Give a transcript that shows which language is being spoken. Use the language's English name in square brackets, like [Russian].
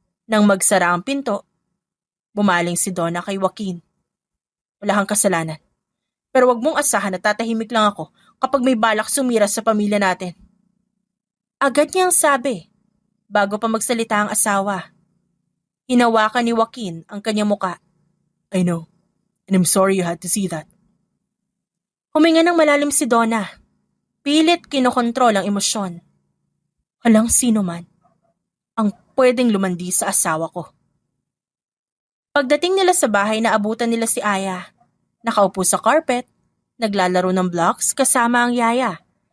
[Filipino] Nang magsara ang pinto, bumaling si Donna kay Joaquin. Wala kang kasalanan. Pero wag mong asahan na tatahimik lang ako kapag may balak sumira sa pamilya natin. Agad niyang sabi, bago pa magsalita ang asawa. Hinawakan ni Joaquin ang kanyang muka. [English] I know, and I'm sorry you had to see that. [Filipino] Huminga ng malalim si Donna. Pilit kinokontrol ang emosyon. Walang sino man ang pwedeng lumandi sa asawa ko. Pagdating nila sa bahay, naabutan nila si Aya. Nakaupo sa carpet, naglalaro ng blocks kasama ang yaya.